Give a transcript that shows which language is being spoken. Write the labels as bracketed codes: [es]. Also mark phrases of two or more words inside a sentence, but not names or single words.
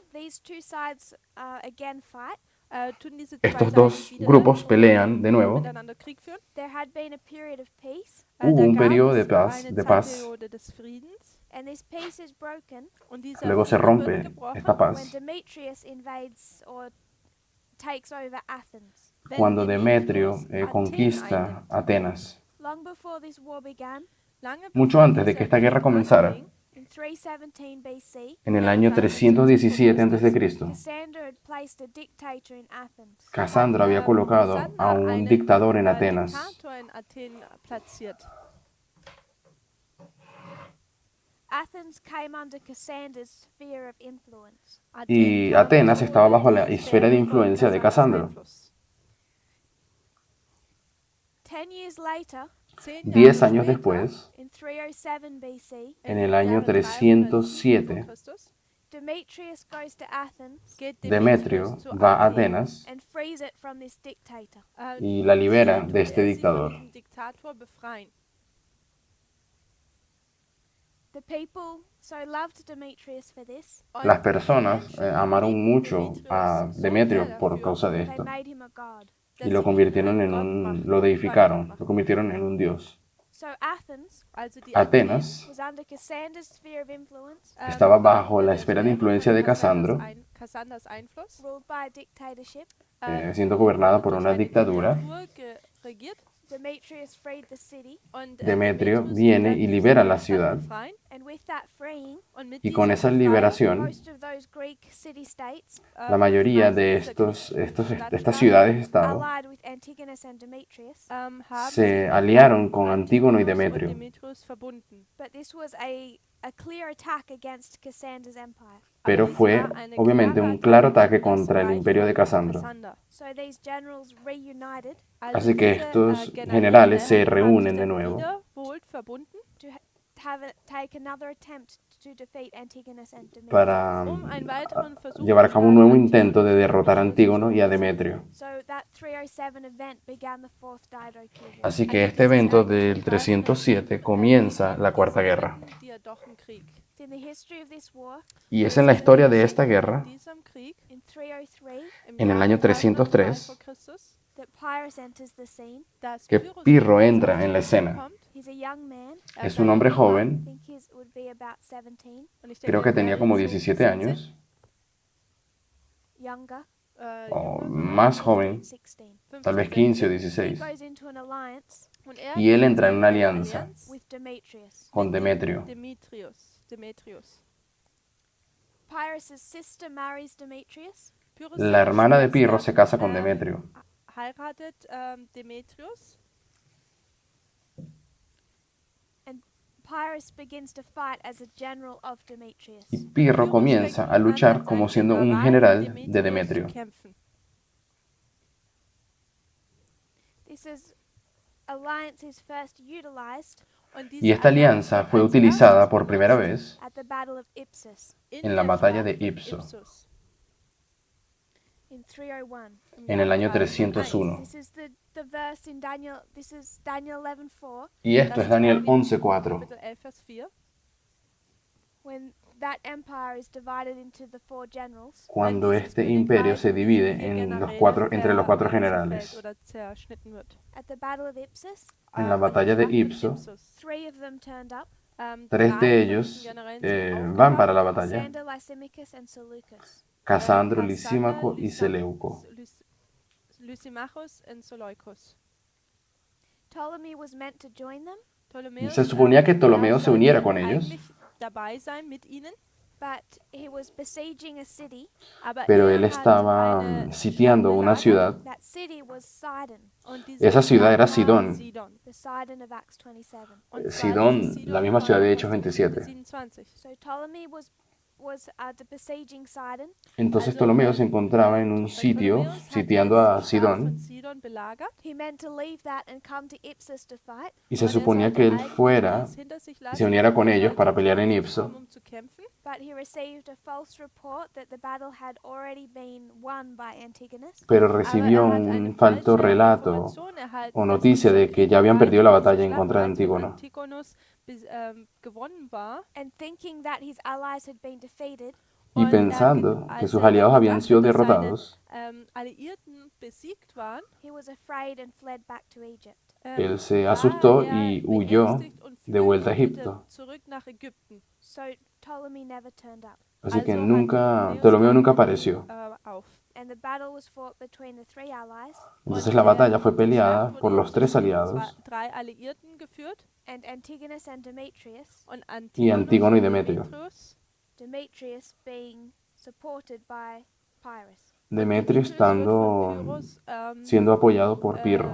[en] These two sides again fight. [de] Tun diese zwei [es] estos [de] Seiten [es] dos [de] wieder [es] grupos pelean de nuevo. [de] miteinander Krieg führen. [en] There had been a period of peace, [es] Hubo [de] Da [es] un [de] gab [es] periodo [de] es [es] de paz, [de] eine [es] de paz. [de] Zeitperiode des Friedens [en] and this peace is broken [de] und dieser [es] Luego se [de] Frieden wird [es] rompe [de] gebrochen, [es] esta [en] when [es] paz [en] Demetrius invades or takes over Athens. [de] wenn [es] cuando Demetrio [de] Demetrius [es] conquista [de] einnimmt. [es] Atenas. [en] Long before this war began, [de] Lange [es] Mucho [de] bevor [es] antes de [de] dieser [es] que esta guerra [de] Krieg [es] comenzara, [de] anfing, [en] in 317 BC, [es] en el año 317 a.C., [en] Cassandra had placed a dictator in Athens. [es] Casandro había colocado a un dictador en Atenas. [de] Diktator in Athen platziert. [en] Athens came under Cassandra's sphere of influence. [es] Y [de] Athen [es] Atenas [de] kam [es] estaba bajo [de] unter [es] la [de] die [es] esfera de [de] Sphäre von [es] influencia de [de] Cassanders [es] Casandro. [de] Einfluss. [en] 10 years later, [de] 10 [es] 10 [de] Jahre [es] años [de] später, [es] después, [en] in 307 BC, [es] en el año [de] Jahre [es] 307, [de] 307 vor Christus, [en] Demetrius goes to Athens [de] geht [es] Demetrio [de] Demetrius zu [es] va a [de] Athen, [es] Atenas [en] and frees it from this dictator. [es] y la libera [de] hier [es] de [de] tut [es] este [de] er sie von [es] dictador. [de] diesem Diktator befreien. [en] The people so loved Demetrius for this, [de] Und [es] Las [de] die [es] personas [de] Menschen [es] amaron [de] liebten [es] mucho a [de] Demetrius so [es] Demetrio [de] sehr [es] por [de] dafür, [es] causa de [en] they [es] esto [en] made him a god. [es] y [de] dass [es] lo [de] sie ihn [es] convirtieron [de] einen [es] en [de] Gott machen, [es] lo deificaron, [de] machen. [es] lo convirtieron en un dios. [en] So Athens [de] Also die [es] Atenas [en] was under Cassandra's sphere of influence, [es] estaba bajo [de] war [es] la [de] unter [es] esfera [de] der [es] de [de] Sphäre [es] influencia [de] von [es] de Casandro, [de] Cassanders Einfluss, [en] ruled by a dictatorship. [es] siendo gobernada por [de] durch [es] una [de] eine [es] dictadura. [de] Diktatur regiert. [en] Demetrius freed the city, [de] Und [es] Demetrio [de] Demetrius [es] viene [de] wird [es] y [de] die [es] libera la [de] Stadt [es] ciudad. [de] befreien. [en] and with that freeing, [de] Und mit [es] Y con [de] dieser [es] esa [de] Befreiung, [es] liberación, [en] most of those Greek city-states [es] la [de] die [es] mayoría [de] meisten [es] de [de] dieser griechischen [es] estas [de] Stadtstaaten, [es] ciudades-estado [en] allied with Antigonus and Demetrius, [de] haben [es] se [de] sich mit [es] aliaron con Antígono y [de] Antigonus und [es] Demetrio. [de] Demetrius verbunden. [en] but this was a clear attack against Cassander's empire. [es] Pero [de] Aber dies [es] fue [de] war eine [es] obviamente [de] klare [es] un claro [de] Attacke [es] ataque [de] gegen das [es] contra el [de] Reich [es] imperio de [de] von [es] Casandro. [de] Kassander. [en] So these generals reunited [de] Also [es] Así que [de] diese, [es] estos [de] Generäle [es] generales se [de] haben sich [es] reúnen de [de] dann [es] nuevo [de] wiederholt verbunden, [en] to take another attempt to defeat Antigonus and Demetrius. [es] para [de] einen weiteren Versuch [es] llevar a [de] zu [es] cabo un [de] starten, [es] nuevo [de] Antigonus [es] intento de [de] und [es] derrotar a [de] Demetrius [es] Antígono y a [de] zu besiegen. [es] Demetrio. [en] So that 307 event began the Fourth Diadochi War. [es] Así que este evento del 307 comienza la Cuarta Guerra. [de] Diadochenkrieg. [en] It's in the history of this war, [es] Y es en la historia de esta guerra, [de] Diesem Krieg [en] in 303, [es] en el año 303, [de] vor Christus, [en] that Pyrrhus enters the scene. [de] dass [es] que [de] Pyrrhus [es] Pirro [de] auf [es] entra [de] die [es] en la [de] Szene [es] escena. [de] kommt. [en] He's a young man. [es] Es un hombre [en] I [es] joven, [en] think he would be about 17, [de] Und ich [es] creo [de] denke, [es] que tenía [de] er [es] como [de] wird so [es] 17 años, [en] younger, [es] o [de] jünger, [es] más joven, [en] 16. [es] tal vez [de] 15, [es] 15 o [en] He [es] 16. [en] goes into an alliance [de] Und [es] Y él [de] geht [es] entra en [de] in [es] una [de] eine [es] alianza [de] Allianz [en] with Demetrius. [es] con [de] mit dem [es] Demetrio. [de] Demetrius. [en] Pyrrhus' sister marries Demetrius, [de] Pyrrhus [es] La [de] seine [es] hermana de Pirro [de] Schwester, [es] se casa con Demetrio. [de] heiratet Demetrius. [en] and Pyrrhus begins to fight as a general of Demetrius. [es] Y Pirro comienza a luchar como siendo un general de Demetrio. [en] This alliance is first utilized [es] Y esta alianza fue utilizada por primera vez [en] at the Battle of Ipsus [es] en la batalla de Ipsos, [en] in 301. [es] en el año 301. [en] This is the verse in Daniel. This is Daniel 11:4. [es] Y esto es Daniel 11:4, [de] Kapitel 11, Vers 4. [en] When that empire is divided into the four generals, [es] cuando este imperio se divide en entre los cuatro generales. [en] at the Battle of Ipsus, [es] En la batalla de Ipsos, [en] 3 of them turned up: [es] 3 de ellos van para la batalla: [en] Cassander, Lysimachus, and Seleucus. [es] Casandro, Lisímaco y Seleuco. [de] Lysimachus und Seleucus. [en] Ptolemy was meant to join them, [es] Se suponía que Ptolomeo se uniera con ellos, [de] dabei sein mit ihnen, [en] but he was besieging a city. [de] aber [es] pero él [de] hat [es] estaba [de] eine [es] sitiando una [de] Stadt [es] ciudad. [en] That city was Sidon, [de] und diese [es] Esa ciudad era [de] Stadt war [es] Sidón. [en] the Sidon of Acts 27. [de] Und zwar [es] Sidón, [de] diese Sidon [es] la misma [de] von [es] ciudad de Hechos [de] Apostelgeschichte [es] 27. [de] 27. [en] So Ptolemy was besieging Sidon, [es] Entonces Ptolomeo se encontraba en un sitio sitiando a Sidón, [de] Sidon belagert. [en] he meant to leave that and come to Ipsus to fight, [es] y se [de] Und er [es] suponía [de] sollte [es] que él [de] eigentlich [es] fuera [de] dies hinter sich [es] y [de] lassen [es] se uniera con [de] und [es] ellos [de] sollte [es] para pelear en [de] zu [es] Ipso, [de] kommen, um zu kämpfen. [en] but he received a false report that the battle had already been won by Antigonus. [es] pero [de] Aber [es] recibió [de] er hat eine [es] un falso [de] falsche [es] relato [de] Information erhalten, [es] o [de] dass [es] noticia [de] dieser [es] de que [de] Krieg [es] ya habían [de] bereits [es] perdido la [de] diese [es] batalla en [de] Schlacht [es] contra de [de] bereits von [es] Antígono. [de] Antigonus gewonnen war. [en] And thinking that his allies had been defeated, [es] Y [de] Und [es] pensando que [de] als [es] sus [de] er [es] aliados habían [de] gedacht [es] sido [de] hat, dass seine, [es] derrotados, [de] Alliierten besiegt waren, [en] he was afraid and fled back to Egypt. [es] él se [de] war [es] asustó [de] er [es] y huyó [de] beängstigt und [es] de vuelta a [de] flüchtete [es] Egipto. [de] zurück nach Ägypten. [en] So Ptolemy never turned up. [es] Así que [de] Also [es] Ptolomeo [de] hat [es] nunca [de] Ptolemäus [es] apareció. [de] auf. [en] And the battle was fought between the 3 allies, [es] Entonces la batalla fue [de] Die [es] peleada [de] Schlacht [es] por [de] wurde [es] los 3 [de] zwischen [es] aliados, [de] drei Alliierten geführt [en] and Antigonus and Demetrius, [de] und [es] y Antígono y [de] und [es] Demetrio. [en] Demetrius being supported by Pyrrhus. [es] Demetrio [de] wird von [es] estando [de] Pyrrhus, [es] siendo apoyado por Pirro.